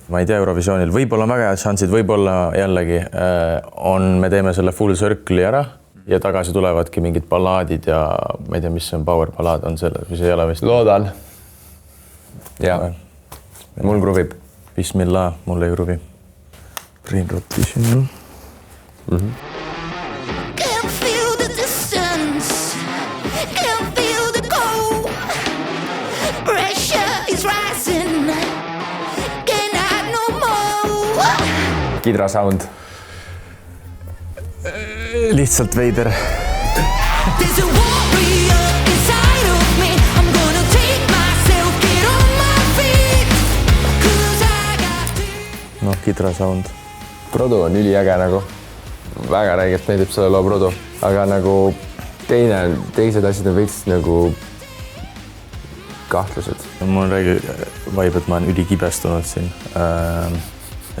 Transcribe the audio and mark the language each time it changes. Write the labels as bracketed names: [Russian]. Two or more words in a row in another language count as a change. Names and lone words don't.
[Estonian] Ma ei tea Eurovisioonil, võib-olla on väga head šansid, võib-olla jällegi me teeme selle [English] full circle'i [Estonian] ära ja tagasi tulevadki mingid ballaadid ja ma ei tea, mis see on power ballaad on selle, mis ei ole vist. Loodan. Ja, mul kruvib. Bismillah, mul ei kruvi. [English] Brainrot vision. Can't feel the distance. Can't feel the cold. Pressure is rising. Can't hide no more. Kidra sound. [Estonian] Lihtsalt veider. [English] There's a warrior inside of me. I'm gonna take myself, get on my feet. 'Cause I got to. [Estonian] Noh, Kidra sound. Produ on üliäge nagu. Väga räigelt meeldib selle loo Produ. Aga nagu teised asjad on veits nagu kahtlused. Mul on räige vibe, et ma olen ülikibestunud siin.